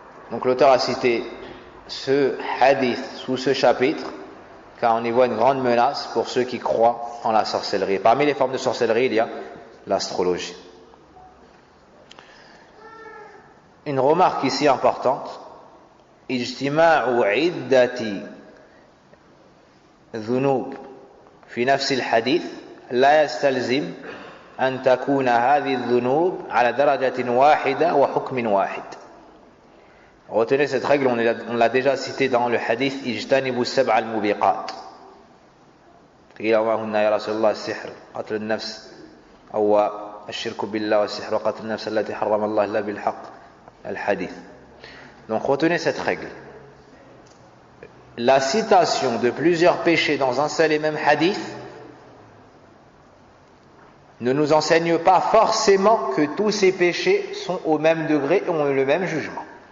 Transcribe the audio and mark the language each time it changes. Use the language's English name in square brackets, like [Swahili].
[French] Donc l'auteur a cité ce hadith sous ce chapitre car on y voit une grande menace pour ceux qui croient en la sorcellerie. Parmi les formes de sorcellerie, il y a l'astrologie. Une remarque ici importante, [Arabic] اجتماع عدة ذنوب في نفس الحديث لا يستلزم أن تكون هذه الذنوب على درجة واحدة وحكم واحد. [French] Retenez cette règle, on l'a déjà cité dans le hadith [Arabic] اجتنبوا السبع الموبقات. قيل وما هن يا رسول الله السحر قتل النفس أو الشرك بالله والسحر وقتل النفس التي حرم الله إلا بالحق. Al-Hadith. [French] Donc retenez cette règle. La citation de plusieurs péchés dans un seul et même hadith ne nous enseigne pas forcément que tous ces péchés sont au même degré et ont le même jugement.